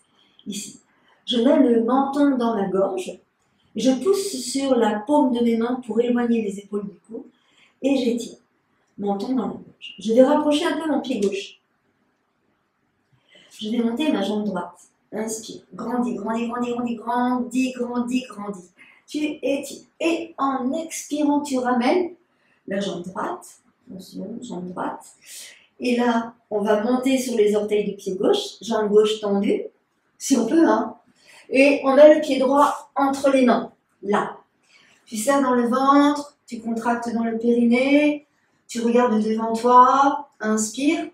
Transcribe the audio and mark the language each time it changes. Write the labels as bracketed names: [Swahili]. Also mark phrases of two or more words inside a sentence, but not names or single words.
[French] Ici. Je mets le menton dans ma gorge. Je pousse sur la paume de mes mains pour éloigner les épaules du cou. Et j'étire. Menton dans la gorge. Je vais rapprocher un peu mon pied gauche. Je vais monter ma jambe droite. Inspire. Grandis, grandis, grandis, grandis, grandis, grandis, grandis. Tu étires. Et en expirant, tu ramènes la jambe droite. Attention, jambe droite. Et là, on va monter sur les orteils du pied gauche, jambe gauche tendue, si on peut, hein. Et on met le pied droit entre les mains, là. Tu serres dans le ventre, tu contractes dans le périnée, tu regardes devant toi, inspire.